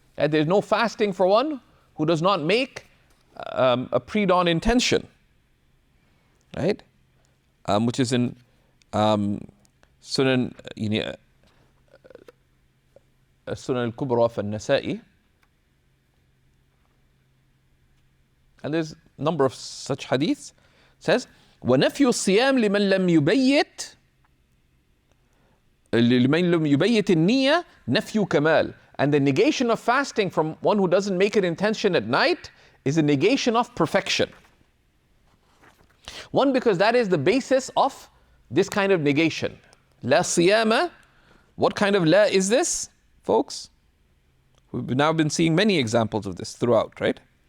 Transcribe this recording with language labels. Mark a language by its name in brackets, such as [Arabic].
[English] There's no fasting for one who does not make a pre-dawn intention. Right? Which is in Sunan Sunan al-Kubra for Nasa'i. And there's a number of such hadiths. It says, [Arabic] وَنَفْيُ الصِّيَامِ لِمَنْ لَمْ يُبَيِّتْ لِمَنْ لَمْ يُبَيِّتِ النِّيَّةِ نَفْيُ كَمَالٍ. [English] And the negation of fasting from one who doesn't make an intention at night is a negation of perfection. One, because that is the basis of this kind of negation. La siyama. What kind of la is this, folks? We've now been seeing many examples of this throughout, right?